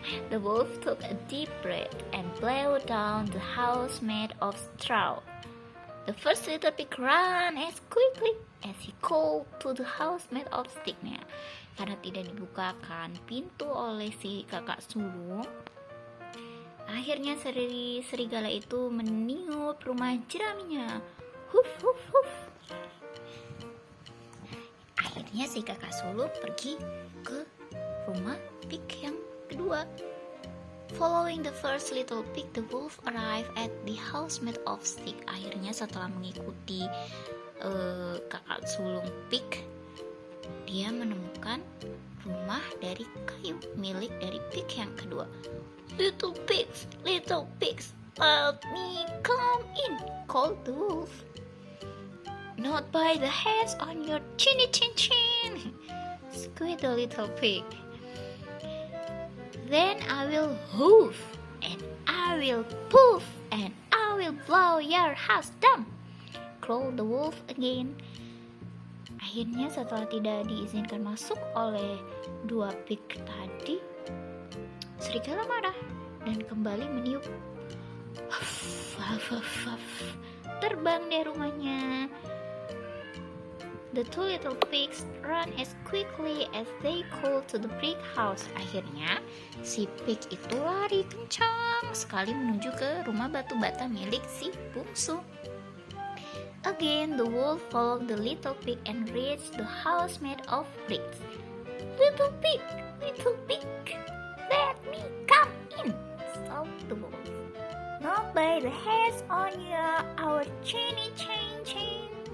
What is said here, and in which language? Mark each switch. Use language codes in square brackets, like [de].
[en] The wolf took a deep breath and blew down the house made of straw. The first little pig ran as quickly as he could to the house made of stick. [id] Karena tidak dibukakan pintu oleh si kakak sulung, akhirnya serigala itu meniup rumah jeraminya. Huf, huf, huf. Akhirnya si kakak sulung pergi ke rumah pig yang kedua. [en] Following the first little pig, the wolf arrived at the house made of stick. [id] Akhirnya setelah mengikuti kakak sulung pig, dia menemukan rumah dari kayu milik dari pig yang kedua. [en] Little pigs, let me come in," called the wolf. "Not by the hairs on your chinny chin chin," squeaked the little pig. "Then I will hoof, and I will poof, and I will blow your house down," growled the wolf again. [id] Akhirnya setelah tidak diizinkan masuk oleh dua pig tadi, serigala marah dan kembali meniup. Huff, huff, huff, huff. Terbang dari rumahnya. [en] The two little pigs ran as quickly as they could to the brick house. [id] Akhirnya, si pig itu lari kencang sekali menuju ke rumah batu bata milik si bungsu. [en] Again, the wolf followed the little pig and reached the house made of bricks. Little pig, let me come in," shouted the wolf. "Not by the hairs on our chinny chin chin."